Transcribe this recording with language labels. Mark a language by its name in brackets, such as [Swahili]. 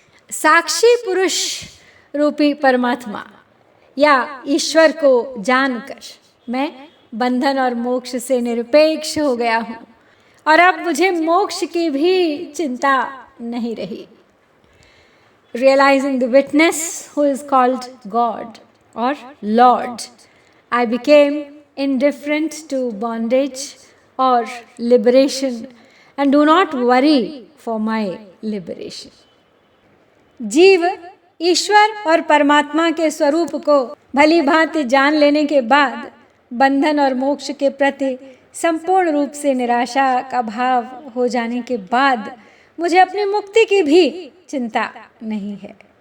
[Hindi] साक्षी पुरुष रूपी परमात्मा या ईश्वर को जानकर मैं बंधन और मोक्ष से निरपेक्ष हो गया हूँ और अब मुझे मोक्ष की भी चिंता नहीं रही। [English] Realizing the witness who is called God or Lord, I became indifferent to bondage or liberation and do not worry for my liberation. [Hindi] जीव ईश्वर और परमात्मा के स्वरूप को भली भांति जान लेने के बाद बंधन और मोक्ष के प्रति संपूर्ण रूप से निराशा का भाव हो जाने के बाद मुझे अपनी मुक्ति की भी चिंता नहीं है।